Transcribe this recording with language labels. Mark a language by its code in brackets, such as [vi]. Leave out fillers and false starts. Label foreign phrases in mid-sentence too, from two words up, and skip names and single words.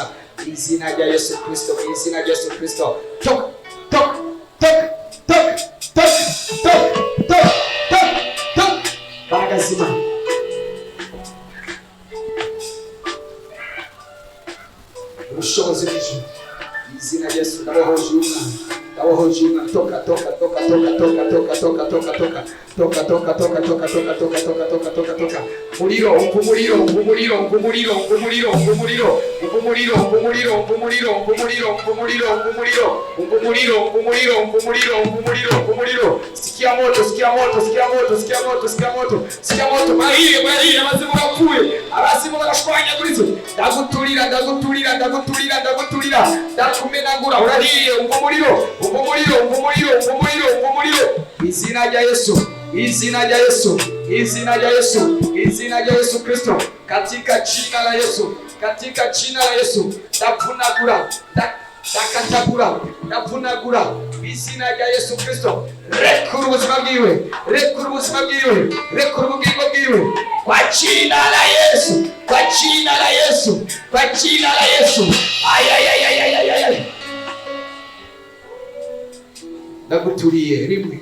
[rn] Izina rya Yesu Kristo. Toka. Bagazima. Ubushobozi bw'ijuru. Izina rya Yesu ndabohoje umwana. [sw] Toka. Muliro. Sikia moto. [rn] Mahiri abazimu bapfuye. Abazimu barashwanya kurizo. Ndagutulira. Ndakumenagura. Urahiye. Umuriro. Izina rya Yesu Kristo. [sw] Katika jina la Yesu. [rn] Ndavunagura. Izina rya Yesu Kristo. Rekura ubuzima bwiwe. Rekura ubugingo bwiwe. [sw] Kwa jina la Yesu. Ay. [rn] Ndaguturiye rimwe.